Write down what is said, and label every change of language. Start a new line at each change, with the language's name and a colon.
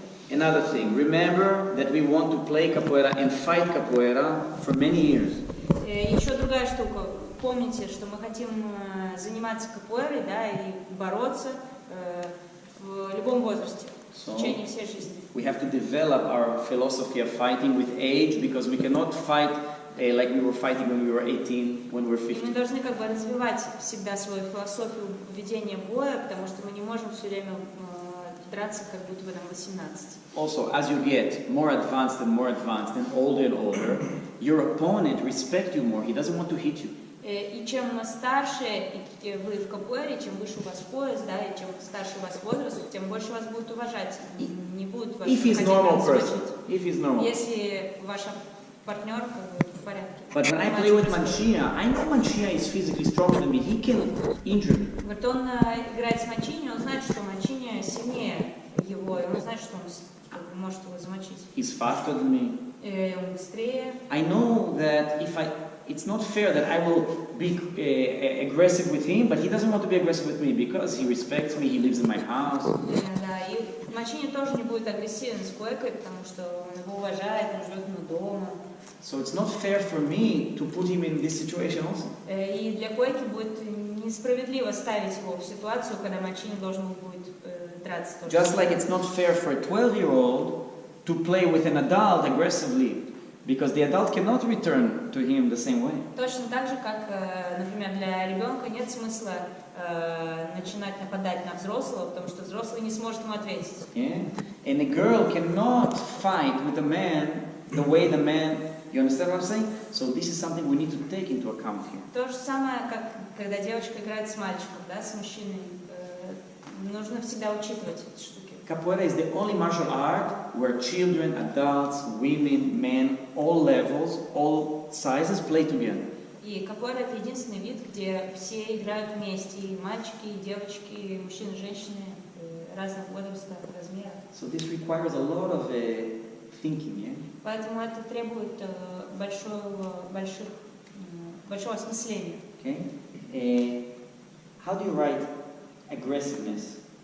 English: Another thing, remember that we want to play capoeira and fight capoeira for many years.
Russian: Еще другая штука. Помните, что мы хотим заниматься капоэйрой, да, и бороться в любом возрасте, в течение всей жизни.
English: We have to develop our philosophy of fighting with age, because we cannot fight like we were fighting when we were 18, when we were 15.
Russian: Мы должны как бы развивать всегда свою философию ведения боя, потому что мы не можем все время драться, как будто бы нам 18.
English: Also, as you get more advanced and older, your opponent respects you more. He doesn't want to hit you.
Russian: И чем старше вы в капоэйре, чем выше у вас пояс, да, и чем старше у вас возраст, тем больше вас будут уважать, не будут вас
English: If he's normal person, if he's normal.
Russian: Если ваш партнер в порядке.
English: But when I play with Manchia, I know Manchia is physically stronger than me. He can injure me.
Russian: Вот он играет с Манчини, он знает, что Манчини сильнее его, и он знает, что он может его замочить.
English: He's faster than me.
Russian: Он быстрее.
English: I know that it's not fair that I will be aggressive with him, but he doesn't want to be aggressive with me because he respects me, he lives in my house.
Russian: Да, и Манчини тоже не будет агрессивен с Койкой, потому что он его уважает, он живет ему дома.
English: So it's not fair for me to put him in this situation also.
Russian: И для койки будет несправедливо ставить его в ситуацию, когда мальчик должен будет драться.
English: Just like it's not fair for a 12-year-old to play with an adult aggressively, because the adult cannot return to him the same way.
Russian: Точно так же, как, например, для ребенка нет смысла начинать нападать на взрослого, потому что взрослый не сможет ему ответить.
English: Yeah? And a girl cannot fight with a man the way the man. You understand what I'm saying? So this is something we need to take into account here.
Russian: То же самое, как когда девочка играет с мальчиком, да, с мужчиной. Нужно всегда учитывать эти штуки.
English: Capoeira is the only martial art where children, adults, women, men, all levels, all sizes play together.
Russian: И капоэра — это единственный вид, где все играют вместе, и мальчики, и девочки, и мужчины, и женщины разных возрастов, размеров.
English: So this requires a lot of thinking, yeah?
Russian: Поэтому это требует большого осмысления.
English: Okay? How do you write aggressiveness?